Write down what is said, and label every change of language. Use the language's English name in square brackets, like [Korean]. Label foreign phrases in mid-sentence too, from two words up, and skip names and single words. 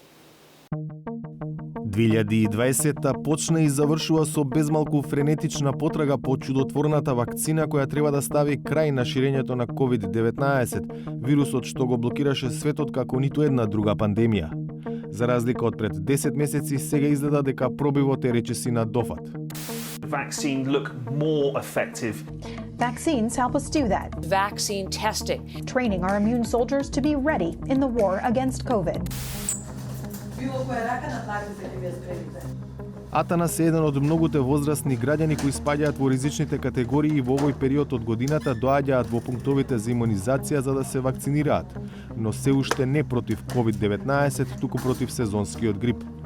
[Macedonian] 2020-та почна и завршува со безмалку френетична потрага по чудотворната вакцина која треба да стави крај на ширењето на COVID-19, вирусот што го блокираше светот како ниту една друга пандемија. За разлика од пред 10 месеци, сега изгледа дека пробивот е речиси на дофат. [English] Vaccine look more effective. Vaccines help us do that. Vaccine testing. Training our immune soldiers to be ready in the war against COVID. [Macedonian] Атанас е еден од многуте возрастни граѓани кои спаѓаат во ризичните категории и во овој период од годината доаѓаат во пунктовите за имунизација за да се вакцинираат, но се уште не против COVID-19, туку против сезонскиот грип.